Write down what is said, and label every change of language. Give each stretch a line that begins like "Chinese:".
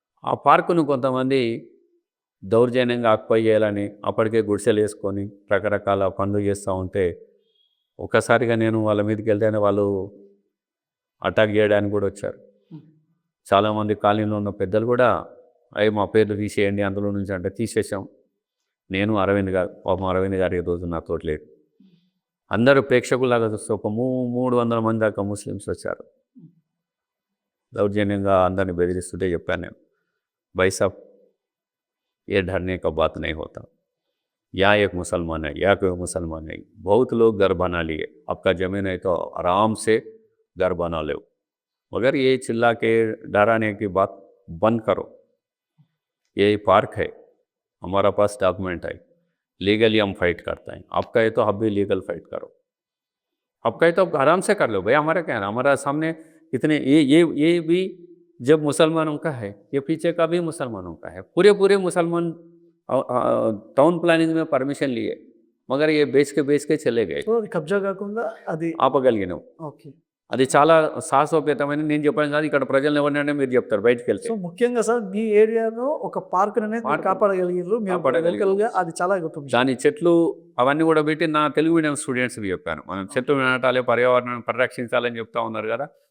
Telugu: ఆ పార్కును కొంతమంది దౌర్జన్యంగా ఆక్యుపై చేయాలని అప్పటికే గుడిసెలు వేసుకొని రకరకాల పనులు చేస్తూ ఉంటే ఒక్కసారిగా నేను వాళ్ళ మీదకి వెళ్తేనే వాళ్ళు అటాక్ చేయడానికి కూడా వచ్చారు. చాలామంది కాలనీలో ఉన్న పెద్దలు కూడా అవి మా పేర్లు తీసేయండి అందులో నుంచి అంటే తీసేసాం. నేను అరవింద్ గారు ఈరోజు నాతో లేడు. అందరూ ప్రేక్షకులాగా చూస్తే ఒక 300 మంది దాకా ముస్లిమ్స్ వచ్చారు. దౌర్జన్యంగా అందరిని బెదిరిస్తుంటే చెప్పాను నేను,
Hindi: भाई साहब ये डरने का बात नहीं होता, यहाँ एक मुसलमान है, यहाँ कोई मुसलमान नहीं, बहुत लोग घर बना लिए, आपका ज़मीन है तो आराम से घर बना लो, मगर ये चिल्ला के डराने की बात बंद करो. ये पार्क है, हमारा पास डॉक्यूमेंट है, लीगली हम फाइट करते हैं. आपका है तो आप भी लीगल फाइट करो, आपका है तो आप आराम से कर लो भाई. हमारा क्या है, हमारा सामने इतने ये भी जब मुसलमानों का है, ये पीछे का भी मुसलमानों का है. पूरे मुसलमान टाउन प्लानिंग में परमिशन लिए, मगर ये बेच के चले गए.
Telugu: సో అది కబ్జా కాకుండా అది ఆపగలిగినాం. ఓకే. అది చాలా సాహసోపేతమైన, నేను చెప్పాను కాదు, ఇక్కడ ప్రజలు ఎవరినైనా మీరు చెప్తారు బయటకు వెళ్తే. సో ముఖ్యంగా సార్ మీ ఏరియాలో ఒక పార్క్ అనేది కాపాడగలిగారు లోకల్గా, అది చాలా గొప్ప విషయం. దాని చెట్లు అవన్నీ కూడా పెట్టి నా తెలుగు మీడియం స్టూడెంట్స్కి చెప్పాను, మనం చెట్లు నాటాలి, పర్యావరణాన్ని పరిరక్షించాలని చెప్తా ఉన్నారు కదా.